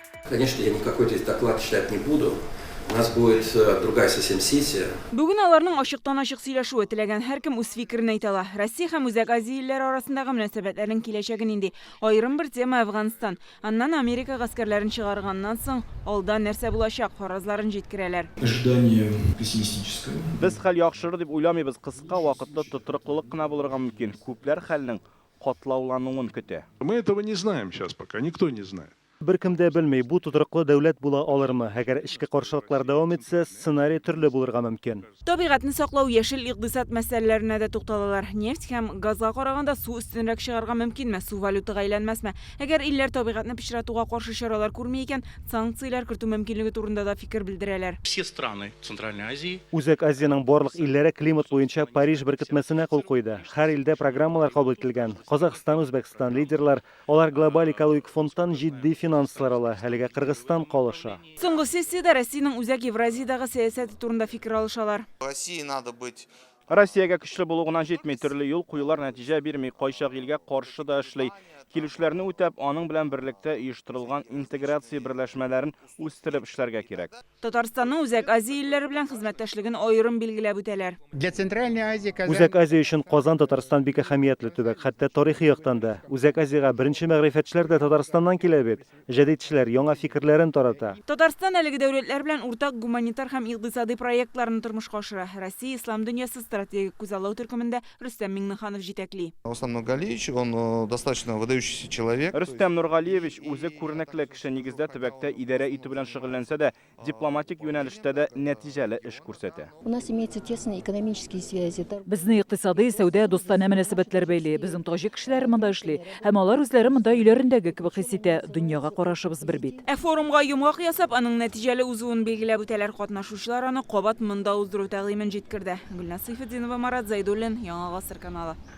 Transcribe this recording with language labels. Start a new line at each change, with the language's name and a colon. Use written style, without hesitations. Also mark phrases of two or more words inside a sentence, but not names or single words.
Russian: Конечно, я никакой здесь доклад читать не буду. У нас будет другая совсем сессия.
Tatar: Бүгін аларның ашықтан-ашық сөйләшүе теләгән һәркем үз фикерен әйтә ала. Россия һәм Үзәк Азия илләре арасындагы мөнәсәбәтләрнең киләчәген инде. Аерым бер тема Афганстан. Аннан Америка гаскәрләрен чыгарганнан соң алда нәрсә булачак фаразларын җиткерәләр.
Russian: Ожидание пессимистическое.
Tatar: Biz хәл яхшырыр дип уйламыйбыз, кыска вакытта тотрыклылык кына булырга мөмкин. Күпләр хәлнең катлаулануын көтә.
Russian: Мы этого не знаем сейчас пока, никто не знает.
Tatar: Беркем дә белмәй, бу тотрыклы дәүләт була алырмы? Әгәр эчке каршылыклар дәвам итсә, сценарий төрле булырга мөмкин. Табигатьне саклау, яшел икътисад мәсьәләләренә дә тукталалар. Нефть һәм газга караганда су өстенрәк чыгарга мөмкинме? Су валютага әйләнмәсме? Әгәр илләр табигатьне пычратуга каршы чаралар күрми икән, санкцияләр кертү мөмкинлеге турында да фикер белдерәләр.
Russian: Все страны Центральной Азии
Tatar: Үзәк Азияның барлык илләре климат буенча Париж беркетмәсенә кул куйды. Һәр илдә программалар кабул ителгән. Казакстан, Үзбәкстан лидерлар, алар глобаль экологик фондтан җитди финанслар ала. Әлегә Кыргызстан калыша. Соңгы сессиядә Россиянең Үзәк Евразиядагы сәясәте турында фикер алышалар.
Russian: России надо быть.
Tatar: Россиягә көчле булу гына җитми, төрле юл куюлар нәтиҗә бирми, кайчак илгә каршы да эшли. Килүшләрне үтәп, аның белән берлектә оештырылган интеграция берләшмәләрен үстереп эшләргә кирәк. Татарстанның Үзәк Азия илләре белән хезмәттәшлеген аерым билгеләп үтәләр.
Russian: Для Центральной Азии
Tatar: Үзәк Азия өчен Казан Татарстан бик әһәмиятле төбәк, хәтта тарихи яктан да. Үзәк Азиягә беренче мәгърифәтчеләр дә Татарстаннан килә бит. Җәдитчеләр яңа фикерләрен тарата. Татарстан әлеге дәүләтләр белән уртак гуманитар һәм икътисади проектларны тормышка ашыра. Россия ислам дөньясы стратегик күзаллау төркемендә Рөстәм Миңнеханов җитәкли.
Russian: Руслан Нургалиевич, он достаточно выдающийся человек.
Tatar: Рөстәм Нургалиевич үзе күренекле кеше, нигездә төбәктә идарә итү белән шөгыльләнсә дә, дипломатик юнәлештә дә нәтиҗәле эш күрсәтә.
Russian: У нас имеются тесные экономические связи.
Tatar: Безне икътисади, сәүдә, достана мөнәсәбәтләр бәйле. Безнең таҗик кешеләре монда эшли, һәм алар үзләре монда өйләрендәге кебек хис итә. Дөньяга карашыбыз бер бит. Форумга йомгак ясап, аның нәтиҗәле узуын билгеләп үтәләр. Катнашучылар аны кабат монда уздыру тәкъдимен җиткерде. Гөлназ Сайфетдинова, Марат Зайдуллин, Яңа Гасыр каналы.